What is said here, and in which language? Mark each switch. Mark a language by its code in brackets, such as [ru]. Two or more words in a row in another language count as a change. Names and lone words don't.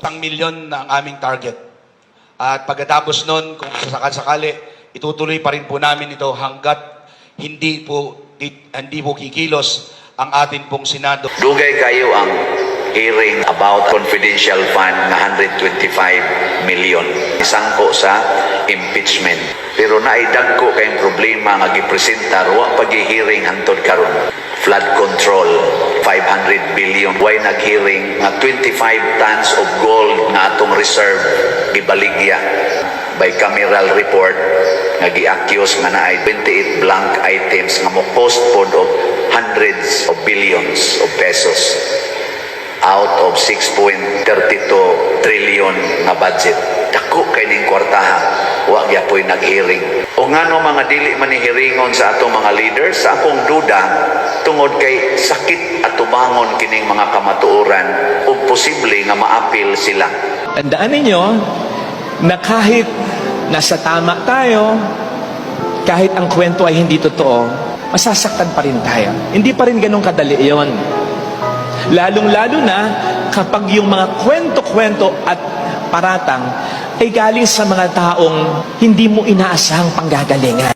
[tl] 1 milyon na ang aming target. At pagkatapos nun, kung sakali, itutuloy pa rin po namin ito hanggat hindi po kikilos ang atin pong Senado. [ceb] Dugay kayo ang hearing about [en] confidential fund [ceb] na 125 million. Isang po sa impeachment. Pero naidagko kayong problema nga gipresenta wa pag-hearing hantod karon. [en] Flood control 500 billion. [ceb] Why nag-hearing nga [en] 25 tons of gold [ceb] nga atong reserve gibaligya. [en] Bicameral report [ceb] nga gi-accuse nga naay [en] 28 blank items nga mo postpone of hundreds of billions of pesos out of 6.32 trillion nga budget. [ceb] Dako kay ning kwartaha, wa gyapon nag-hearing. O ngano mga dili man ni hearingon sa atong mga leaders, sa akong duda tungod kay sakit at tubangon kining mga kamatuoran ug posible nga maapil sila. [tl] Tandaan ninyo na kahit nasa tama tayo, kahit ang kwento ay hindi totoo, masasaktan pa rin tayo. Hindi pa rin ganun kadali yon. Lalong-lalo na kapag yung mga kwento-kwento at paratang ay galing sa mga taong hindi mo inaasahang panggagalingan.